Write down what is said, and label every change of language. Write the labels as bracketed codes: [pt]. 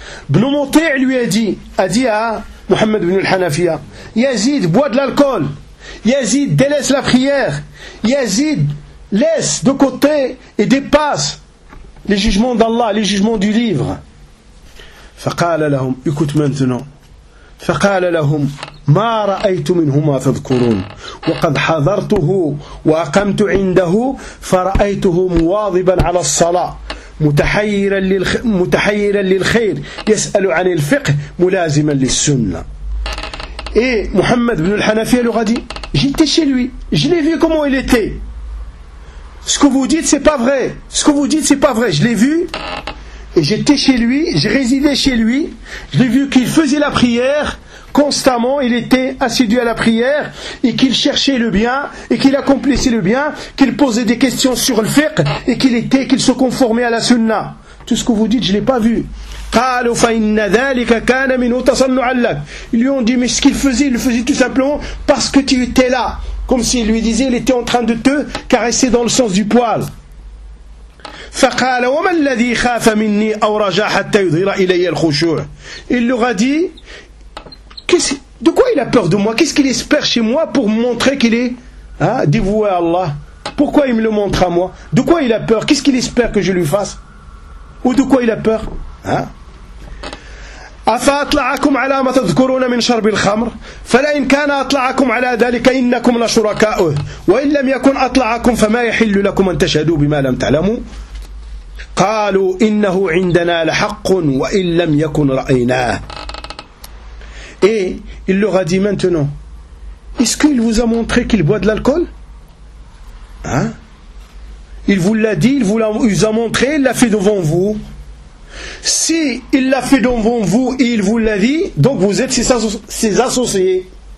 [fr] Ibn Muti'ah lui a dit à Muhammad ibn al-Hanafiya, Yazid boit de l'alcool, Yazid délaisse la prière, Yazid laisse de côté et dépasse les jugements d'Allah, les jugements du livre. [ar] فقال لهم اكتمنتنا فقال لهم ما رأيت منهما تذكرون وقد حضرته وأقمت عنده فرأيته مواظبا على الصلاة متحيرا للخير يسأل عن الفقه ملازما للسنة. إيه محمد بن الحنفية لغدي جيت [fr] chez lui, je l'ai vu comment il était. Ce que vous dites, c'est pas vrai. Ce que vous dites, c'est pas vrai. Je l'ai vu et j'étais chez lui, je résidais chez lui. Je l'ai vu qu'il faisait la prière constamment, il était assidu à la prière et qu'il cherchait le bien et qu'il accomplissait le bien, qu'il posait des questions sur le fiqh et qu'il se conformait à la sunna. Tout ce que vous dites, je ne l'ai pas vu. [ar] قالوا فإن ذلك كان منه تصنعا لك. [fr] Ils lui ont dit, mais ce qu'il faisait, il le faisait tout simplement parce que tu étais là. Comme s'il lui disait, il était en train de te caresser dans le sens du poil. [ar] فقال وما الذي خاف مني أو رجا حتى يظهر إلي الخشوع. [fr] Il leur a dit, de quoi il a peur de moi? Qu'est-ce qu'il espère chez moi pour montrer qu'il est dévoué à Allah? Pourquoi il me le montre à moi? De quoi il a peur? Qu'est-ce qu'il espère que je lui fasse? Ou de quoi il a peur? [ar] أفأطلعكم على ما تذكرون من شرب الخمر فلئن كان أطلعكم على ذلك إنكم لشركاؤه وإن لم يكن أطلعكم فما يحل لكم أن تشهدوا بما لم تعلموا قالوا إنه عندنا لحق وإن لم يكن رأيناه. [fr] Et il leur a dit maintenant, est-ce qu'il vous a montré qu'il boit de l'alcool? Il vous l'a dit, il vous a montré, il l'a fait devant vous. Si il l'a fait devant vous et il vous l'a dit, donc vous êtes ses associés.